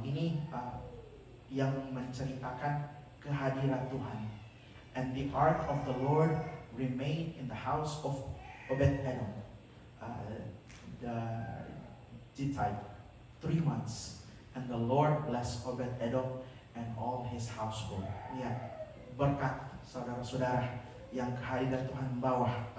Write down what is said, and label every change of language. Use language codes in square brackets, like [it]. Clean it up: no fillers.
[id] Ini yang menceritakan kehadiran Tuhan. [en] And the ark of the Lord remained in the house of Obed-Edom, the Gittite, 3 months. And the Lord blessed Obed-Edom and all his household. [id] Lihat berkat saudara-saudara yang kehadiran Tuhan bawa.